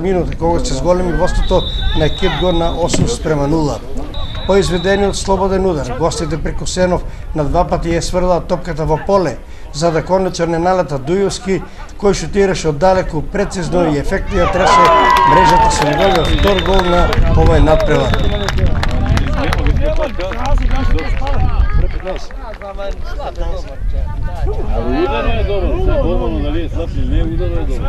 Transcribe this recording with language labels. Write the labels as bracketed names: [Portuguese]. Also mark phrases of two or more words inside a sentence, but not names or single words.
[Macedonian] минута, кога се зголеми водството на Кидго на 8:0. По изведениот слободен удар, гостите преку Сенов на два пати ја сврла топката во поле, за да конечно не налета Дујовски, кој шутираше оддалеку, прецизно и ефектно ја тресе мрежата со неговиот втор гол на овој надпревар. [Serbian] Ali udar je dobro, sad golmanu da li je slab ili ne, udar je dobro.